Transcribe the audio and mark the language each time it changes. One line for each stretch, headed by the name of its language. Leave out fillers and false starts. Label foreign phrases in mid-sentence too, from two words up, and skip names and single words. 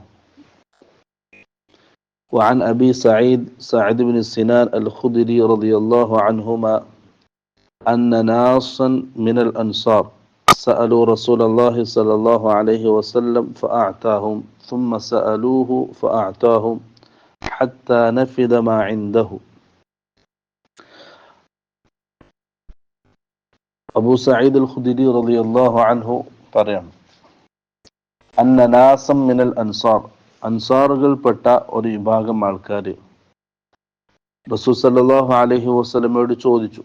Arabic: وعن أبي سعيد بن سنان الخدري رضي الله عنهما أن ناسا من الأنصار سألوا رسول الله صلى الله عليه وسلم فأعطاهم ثم سألوه فأعطاهم حتى نفذ ما عنده.
Malayalam: അബൂ സഈദ് അൽ ഖുദരി
Arabic: رضي الله عنه
Malayalam: പറയാം,
Arabic: أن ناسا من الأنصار,
Malayalam: അൻസാറുകൾപ്പെട്ട ഒരു വിഭാഗം ആൾക്കാർ റസൂൽ
Arabic: صلى الله عليه وسلم
Malayalam: ചോദിച്ചു.